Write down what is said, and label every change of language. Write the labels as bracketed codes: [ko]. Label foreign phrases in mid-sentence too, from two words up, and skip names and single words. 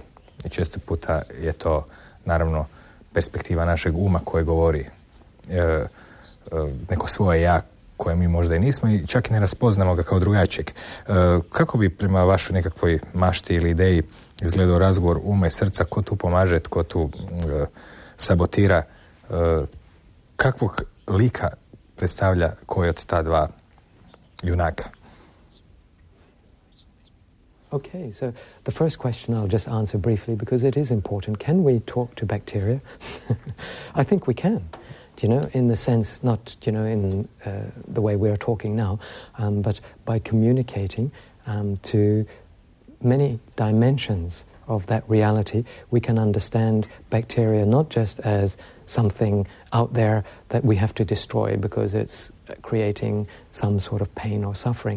[hr] I često puta je to naravno perspektiva našeg uma koje govori neko svoje ja koje mi možda i nismo i čak i ne raspoznamo ga kao drugačijeg. Kako bi prema vašoj nekakvoj mašti ili ideji izgledao razgovor uma i srca, ko tu pomaže, tko tu sabotira, kakvog lika predstavlja koji od ta dva junaka? [en] Okay, so the first question I'll just answer briefly because it is important. Can we talk to bacteria? I think we can, in the sense, not, in the way we're talking now, but by communicating to many dimensions of that reality, we can understand bacteria not just as something out there that we have to destroy because it's creating some sort of pain or suffering.